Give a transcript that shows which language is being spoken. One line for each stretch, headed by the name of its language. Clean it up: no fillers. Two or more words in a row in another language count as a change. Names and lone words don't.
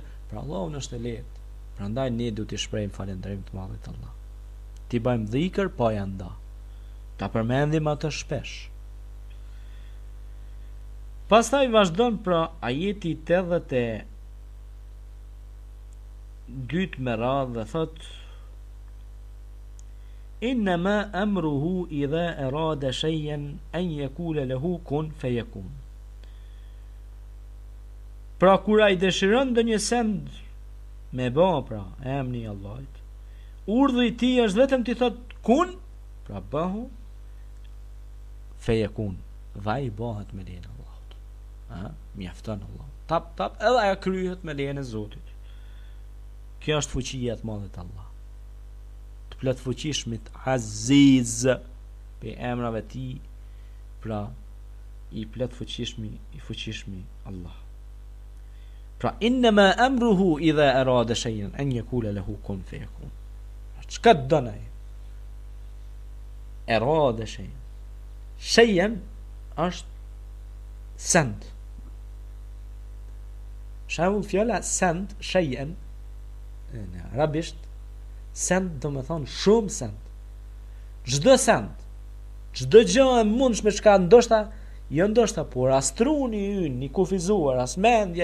Albanian: Për Allahun është e lehtë. Prandaj ne duhet të shprehim falënderim të madh te Allah. Ti bëjmë dhikër pa ja nda. Ta përmendim atë shpesh. Pastaj vazhdon pra ajeti 82 me radhë dhe thot:
Arabic: إنما أمره إذا أراد شيئا أن يقول له كن فيكون.
Albanian: Pra kur ai dëshiron ndonjë send me bë, pra emri i Allahut, urdhri i tij është vetëm ti thot kun, pra bëhu, fayakun, vaj bëhet me lejen e Allahut. Mjafton Allah. tap, edhe ajo kryhet me lejen e Zotit. Kjo është fuqia e madhe të Allah. Të plot fuqishmit Aziz, pe emrave të tij, pra i plot fuqishmi Allah.
Arabic: Pra إنما أمره إذا أراد شيئا أن يقول له كن فيكون.
Albanian: Çka don ai?
Arabic: أراد شيئا.
Albanian: Shay'an është send. Shembull fjala send, shay'an në arabisht send do të thonë shumë send. Çdo send, çdo gjë e mundshme çka ndoshta por as truni ynë i kufizuar, as mendja